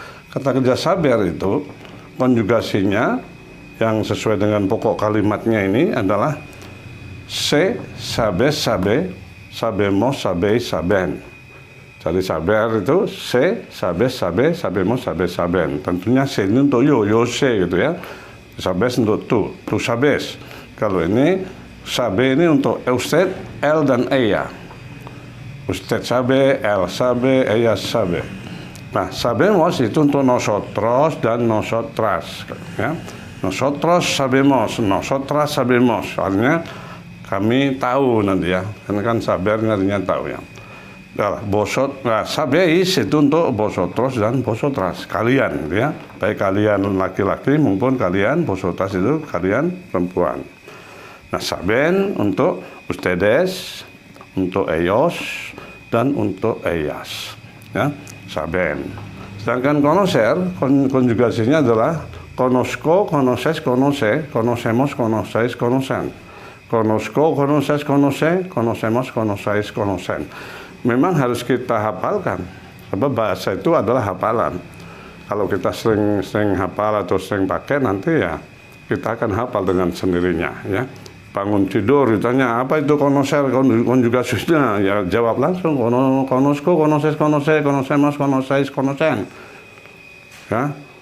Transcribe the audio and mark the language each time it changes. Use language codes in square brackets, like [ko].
[id] Kata kerja saber itu konjugasinya yang sesuai dengan pokok kalimatnya ini adalah [es] se, sabe, sabe, sabemos, sabe, saben. [id] Jadi saber itu [es] se, sabe, sabe, sabemos, sabe, saben. [id] Tentunya se ini untuk [es] yo se, [id] gitu ya. Sabes untuk [es] tu sabes. [id] Kalau ini sabe ini untuk usted, el dan ella. [es] Usted sabe, el sabe, ella sabe. [id] Nah, sabemos itu untuk nosotros dan nosotras, ya. [es] Nosotros sabemos, nosotras sabemos. [id] Artinya kami tahu nanti, ya. Karena kan saber artinya tahu, ya. Nah, sabéis itu untuk vosotros dan vosotras, kalian, ya. Baik kalian laki-laki maupun kalian, vosotras itu kalian perempuan. Nah, saben untuk ustedes, untuk ellos, dan untuk ellas, ya. Saben. Sedangkan conocer konjugasinya adalah [es] conozco, conoces, conoce, conocemos, conocéis, conocen. Conozco, conoces, conoce, conocemos, conocéis, conocen. [id] Memang harus kita hafalkan, sebab bahasa itu adalah hafalan. Kalau kita sering hafal atau sering pakai, nanti ya kita akan hafal dengan sendirinya, ya. Bangun tidur ditanya apa itu conocer, konjugasinya, ya jawab langsung [es] conozco, conoces, conoce, conocemos, conocéis, conocen, [id] ya.